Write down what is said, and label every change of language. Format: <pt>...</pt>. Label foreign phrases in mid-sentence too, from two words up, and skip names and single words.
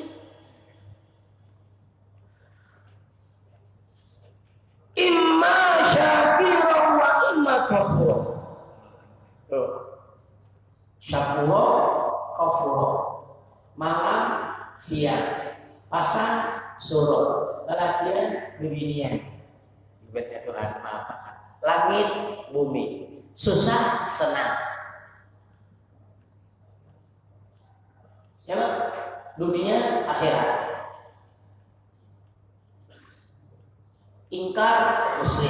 <ar>إما شاكرا وإما كفورا.</ar> <bjn>Tuh. Syakura, kafur. Malam, siang. Pasang, surut. Lelakian, bibinian. Ibadnya Tuhan maafkan. Langit, bumi. Susah, senang. Ya Pak? Dunia, akhirat. Ingkar, muslim.</bjn>